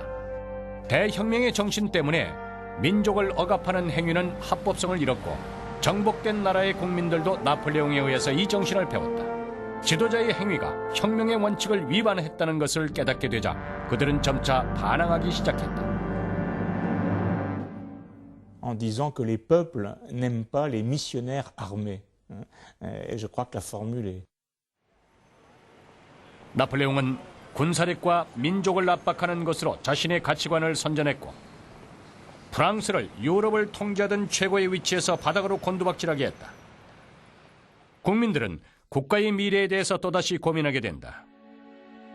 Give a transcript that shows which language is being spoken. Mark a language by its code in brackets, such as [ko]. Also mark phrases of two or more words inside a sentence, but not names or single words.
[ko] 대혁명의 정신 때문에 민족을 억압하는 행위는 합법성을 잃었고 정복된 나라의 국민들도 나폴레옹에 의해서 이 정신을 배웠다. 지도자의 행위가 혁명의 원칙을 위반했다는 것을 깨닫게 되자 그들은 점차 반항하기 시작했다. [fr] En disant que les peuples n'aiment pas les missionnaires armés. Et je crois que la formule est... [ko] 나폴레옹은 군사력과 민족을 압박하는 것으로 자신의 가치관을 선전했고 프랑스를 유럽을 통제하던 최고의 위치에서 바닥으로 곤두박질하게 했다. 국민들은 국가의 미래에 대해서 또다시 고민하게 된다.